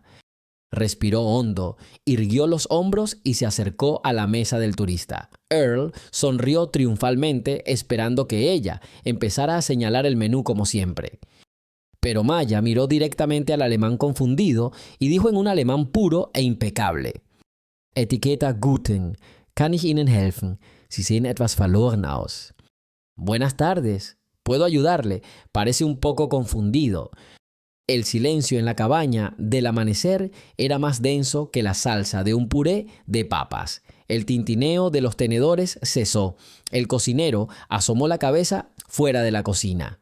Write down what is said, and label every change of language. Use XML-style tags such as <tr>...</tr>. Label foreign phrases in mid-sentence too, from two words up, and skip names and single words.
<es>Respiró hondo, irguió los hombros y se acercó a la mesa del turista. Earl sonrió triunfalmente esperando que ella empezara a señalar el menú como siempre. Pero Maya miró directamente al alemán confundido y dijo en un alemán puro e impecable: Etiqueta</es> <de>Guten, ¿kann ich Ihnen helfen? Sie sehen etwas verloren aus.</de> <es>Buenas tardes, ¿puedo ayudarle? Parece un poco confundido. El silencio en la cabaña del amanecer era más denso que la salsa de un puré de papas. El tintineo de los tenedores cesó. El cocinero asomó la cabeza fuera de la cocina.</es>